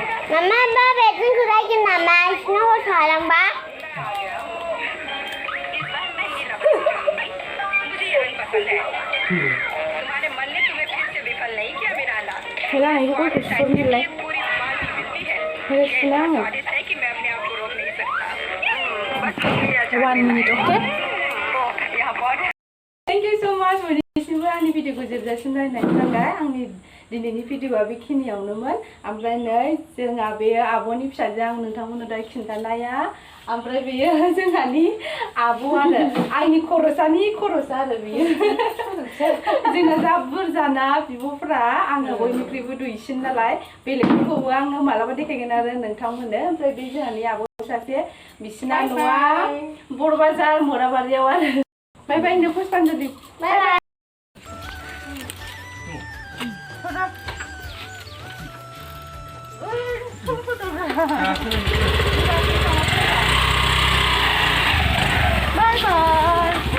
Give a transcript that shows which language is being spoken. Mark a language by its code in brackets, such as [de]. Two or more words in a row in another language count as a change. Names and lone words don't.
[en] Mama, babe, [brx] जोंखौ रायगोन नामा बिसिनाव हर थालांबा हेला आंनि गयखौ सुहरनिलाय सुना आङो [en] 1 minute okay Thank you so much [brx] बयनिसिमबो आंनि भिडिअखौ जोबजासिम नायनायनि थाखाय आंनि दिनैनि भिडिअआ बेखिनियावनोमोन ओमफ्राय नै जोंहा बेयो आब'नि फिसाजो आं नोंथांमोननो दा खिन्थानाया ओमफ्राय बेयो जोंहानि आब' आरो आंनि खर'सा आरो बेयो जोंना जा बुरजाना बिब'फ्रा आङो बयनिख्रुइबो दुइसिन नालाय बेलेगफोरखौबो आङो मालाबा देखायगोन आरो नोंथांमोननो ओमफ्राय बे जोंहानि आब' सासे बिसिना न'आ बर' बाजार मोराबारियाव आरो [en] bye bye [brx] नो पुष्पान्जलि [en] bye bye Bye bye.